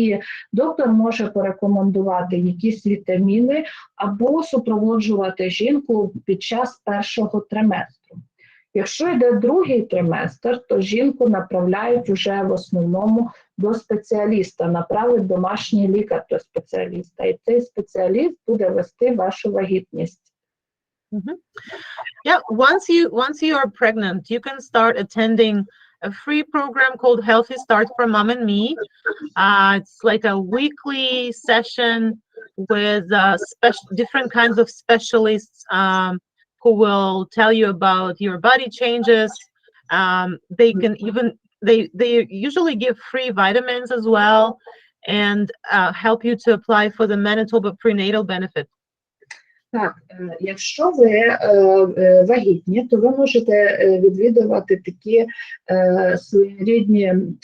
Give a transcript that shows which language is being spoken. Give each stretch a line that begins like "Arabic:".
Ukrainian: І доктор може порекомендувати якісь вітаміни або супроводжувати жінку під час першого триместру. Якщо йде другий триместр, то жінку направляють вже в основному до спеціаліста, направить домашній лікар до спеціаліста, і цей спеціаліст буде вести вашу вагітність.
English: Yeah, once you are pregnant, you can start attending a free program called Healthy Start for Mom and Me. It's like a weekly session with different kinds of specialists who will tell you about your body changes. They can even they usually give free vitamins as well and help you to apply for the Manitoba prenatal benefit.
Ukrainian: Так, якщо ви вагітні, то ви можете відвідувати такі своєрідні